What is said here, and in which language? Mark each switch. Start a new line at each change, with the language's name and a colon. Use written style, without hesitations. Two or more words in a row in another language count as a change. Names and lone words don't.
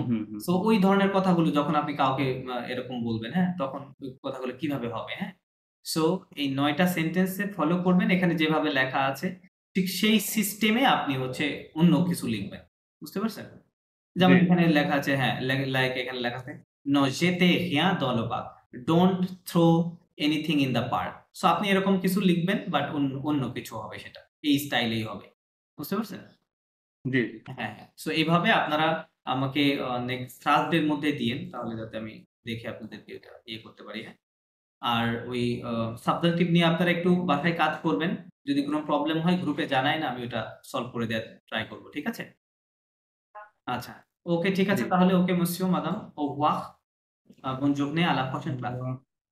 Bangla: সো ওই ধরনের কথাগুলো যখন আপনি কাউকে এরকম বলবেন, হ্যাঁ, তখন ওই কথাগুলো কিভাবে হবে, হ্যাঁ। সো এই 9টা সেন্টেন্সে ফলো করবেন, এখানে যেভাবে লেখা আছে ঠিক সেই সিস্টেমে আপনি হচ্ছে অন্য কিছু লিখবেন, বুঝতে পারছেন? যেমন জি এখানে লেখা আছে, হ্যাঁ, লাইক এখানে লেখা আছে নো জেতে হিয়া দলবা,
English: don't throw anything in the park.
Bangla: সো আপনি এরকম কিছু লিখবেন, বাট অন্য কিছু হবে, সেটা এই স্টাইলেই হবে, বুঝতে পারছেন? জি হ্যাঁ হ্যাঁ, সো এইভাবে আপনারা আমাকে নেক্সট থার্সডের মধ্যে দিয়েন, তাহলে যাতে আমি দেখে আপনাদেরকে এটা ইয়ে করতে পারি, হ্যাঁ। আর ওই সাবজেক্টিভ নিয়ে আপনারা একটু বাসায় কাজ করবেন, যদি কোনো প্রবলেম হয় গ্রুপে জানায় না, আমি ওটা সলভ করে দেওয়ার ট্রাই করব, ঠিক আছে? আচ্ছা, ওকে ঠিক আছে, জি
French: তাহলে ওকে monsieur madame, au revoir, bonne journée, à la prochaine classe.